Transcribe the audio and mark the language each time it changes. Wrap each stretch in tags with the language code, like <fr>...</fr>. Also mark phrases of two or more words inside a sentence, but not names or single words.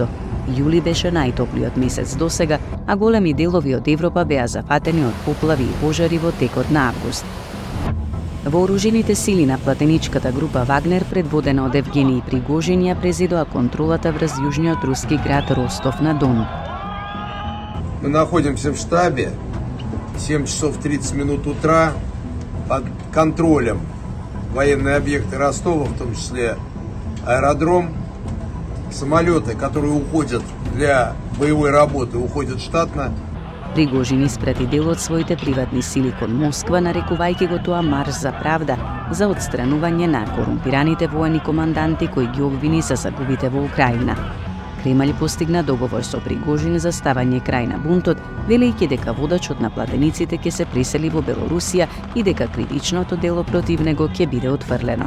<mk>Јули беше најтоплиот месец досега, а големи делови од Европа беа зафатени од поплави и пожари во текот на август. Вооружените сили на платеничката група Вагнер, предводена од Евгений Пригожин, ја презедоа контролата врз јужниот руски град Ростов на Дону.</mk> <ru>Мы находимся в штабе, 7 часов 30 минут утра, под контролем военные объекты Ростова, в том числе аэродром, самолеты, которые уходят для боевой работы, уходят штатно.</ru> <mk>Пригожин испрати дел од своите приватни сили кон Москва, нарекувајќи го тоа марш за правда, за отстранување на корумпираните воени команданти кои ги обвини за загубите во Украина. Кремљ постигна договор со Пригожин за ставање крај на бунтот, велејќи дека водачот на платениците ќе се пресели во Белорусија и дека кривичното дело против него ќе биде отфрлено.</mk>